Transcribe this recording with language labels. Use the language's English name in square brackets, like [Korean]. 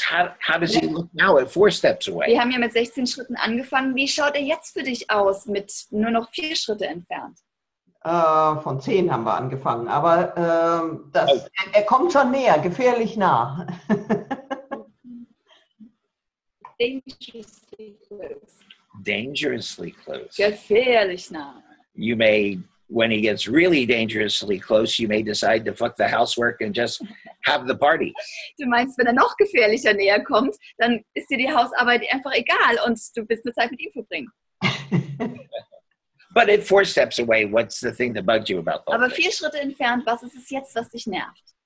[English] How does he look now at 4 steps away? [German] Wir haben ja mit 16 Schritten angefangen. Wie schaut er jetzt für dich aus, mit nur noch 4 Schritte entfernt? Von 10 haben wir angefangen, aber er kommt schon näher, gefährlich nah. [English] Dangerously close. Dangerously close. [German] Gefährlich nah. [English] You may, when he gets really dangerously close, you may decide to fuck the housework and just have the party. [German] Du meinst, wenn er noch gefährlicher näher kommt, dann ist dir die Hausarbeit einfach egal und du willst nur Zeit mit ihm verbringen. [English] But at 4 steps away, what's the thing that bugged you about that? [German] Aber 4 Schritte entfernt, was ist es jetzt, was dich nervt?